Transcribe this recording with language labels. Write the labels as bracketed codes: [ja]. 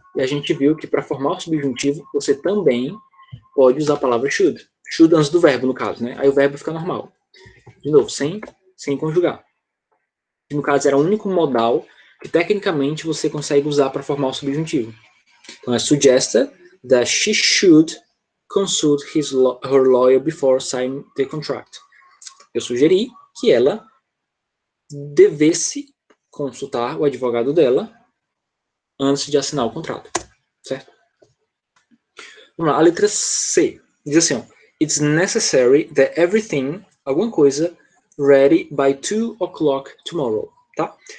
[pt] E a gente viu que para formar o subjuntivo, você também pode usar a palavra should. Should antes do verbo, no caso, né? Aí o verbo fica normal. De novo, sem conjugar. No caso, era o único modal que, tecnicamente, você consegue usar para formar o subjuntivo. Então, é [en] suggested that she should consult her lawyer before signing the contract. [pt] Eu sugeri que ela devesse consultar o advogado dela antes de assinar o contrato, certo? Vamos lá, a letra C diz assim, ó, [en] it's necessary that everything, [pt] alguma coisa, [en] ready by 2 o'clock tomorrow, [pt] tá?